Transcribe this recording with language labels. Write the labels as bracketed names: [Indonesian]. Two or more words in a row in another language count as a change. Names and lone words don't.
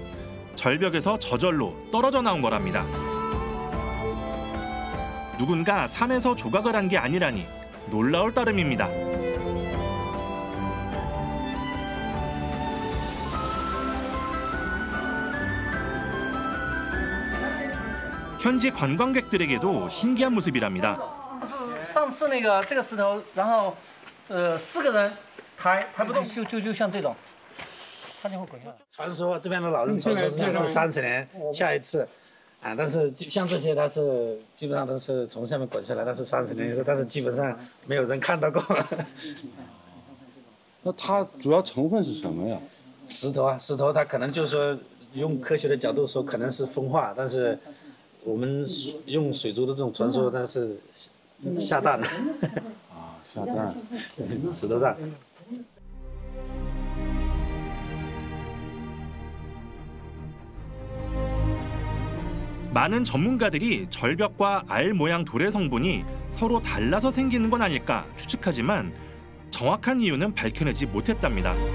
[Korean] 절벽에서 저절로 떨어져 나온 거랍니다. 누군가 산에서 조각을 한 게 아니라니 놀라울 따름입니다. 현지 관광객들에게도 신기한 모습이랍니다. [Chinese] 上次那个这个石头，然后4个人抬不动，就像这种，它就会滚下来。传说这边的老人传说是30年下一次，啊，但是像这些它是基本上都是从下面滚下来，但是30年以后，但是基本上没有人看到过。那它主要成分是什么呀？石头啊，石头它可能就是说用科学的角度说可能是风化，但是我们用水族的这种传说，它是下蛋了。啊，下蛋，石头蛋。 [Korean] 많은 전문가들이 절벽과 알 모양 돌의 성분이 서로 달라서 생기는 건 아닐까 추측하지만 정확한 이유는 밝혀내지 못했답니다.